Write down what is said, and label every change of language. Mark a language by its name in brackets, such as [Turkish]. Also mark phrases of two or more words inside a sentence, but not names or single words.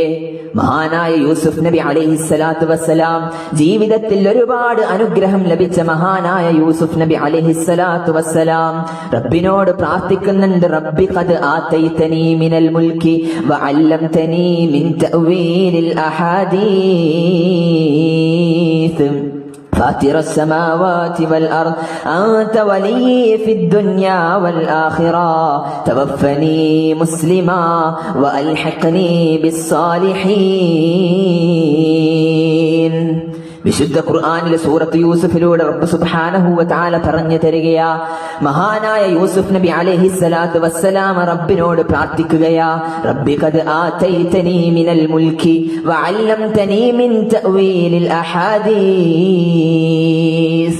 [Malayalam] മഹാനായ യൂസുഫ് നബി [Arabic] عليه الصلاة والسلام, [Malayalam] ജീവിതത്തിൽ ഒരുപാട് അനുഗ്രഹം ലഭിച്ച മഹാനായ യൂസുഫ് നബി [Arabic] عليه الصلاة والسلام [Malayalam] റബ്ബിനോട് പ്രാർത്ഥിക്കുന്നുണ്ട്. [Arabic] رب قد آتيتني من الملك وعلمتني من تأويل الأحاديث فاطر السماوات والأرض أنت ولي في الدنيا والآخرة توفني مسلما وألحقني بالصالحين. [Malayalam] വിശുദ്ധ ഖുർആനിലെ സൂറത്ത് യൂസുഫിലൂടെ റബ്ബ് [Arabic] سبحانه وتعالى [Malayalam] പറഞ്ഞു തരികയാ, മഹാനായ യൂസുഫ് നബി [Arabic] عليه الصلاة والسلام [Malayalam] റബ്ബിനോട് പ്രാർത്ഥിക്കുകയാ, [Arabic] رب قد آتيتني من الملك وعلمتني من تأويل الأحاديث.